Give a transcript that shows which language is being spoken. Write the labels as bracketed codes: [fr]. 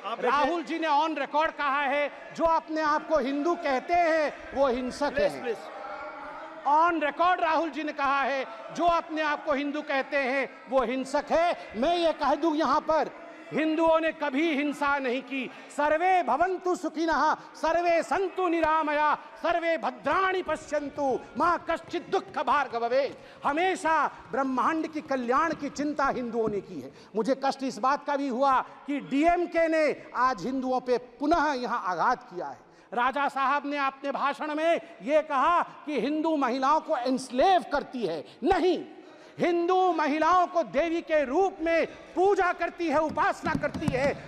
[hi] राहुल जी ने on record कहा है जो अपने आप को हिंदू कहते हैं वो हिंसक है। ऑन रिकॉर्ड राहुल जी ने कहा है जो अपने आप को हिंदू कहते हैं वो हिंसक है। मैं ये कह दूं यहां पर, हिंदुओं ने कभी हिंसा नहीं की। [sa] सर्वे भवन्तु सुखिनः, सर्वे सन्तु निरामया, सर्वे भद्राणि पश्यन्तु, मां कश्चित् दुःख भाग् भवेत्। [hi] हमेशा ब्रह्मांड की कल्याण की चिंता हिंदुओं ने की है। मुझे कष्ट इस बात का भी हुआ कि डीएमके ने आज हिंदुओं पे पुनः यहां आघात किया है। राजा साहब ने अपने भाषण में यह कहा कि हिंदू महिलाओं को एंस्लेव करती है। नहीं, हिंदू महिलाओं को देवी के रूप में पूजा करती है, उपासना करती है।